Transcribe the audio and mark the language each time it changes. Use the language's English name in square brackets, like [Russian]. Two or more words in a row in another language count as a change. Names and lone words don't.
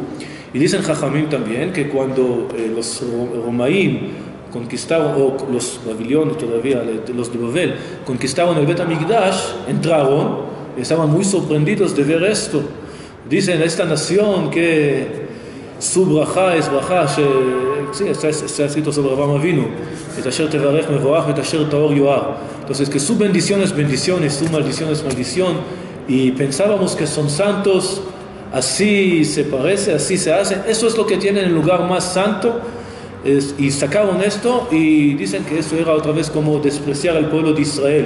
[Spanish] Y dicen Jajamim también que cuando los romaim conquistaron, o los babilonios todavía, los de Babel, conquistaron el [Hebrew] בית המקדש, [Spanish] entraron y estaban muy sorprendidos de ver esto. Dicen, esta nación que su braja es braja, sí, está escrito sobre Abraham Avinu, [Hebrew] את אשר תברך מבורך, את אשר תאר יואר. [Spanish] Entonces, que su bendición es bendición y su maldición es maldición, y pensábamos que son santos, así se parece, así se hace. Eso es lo que tienen el lugar más santo. Y sacaron esto y dicen que eso era otra vez como despreciar al pueblo de Israel.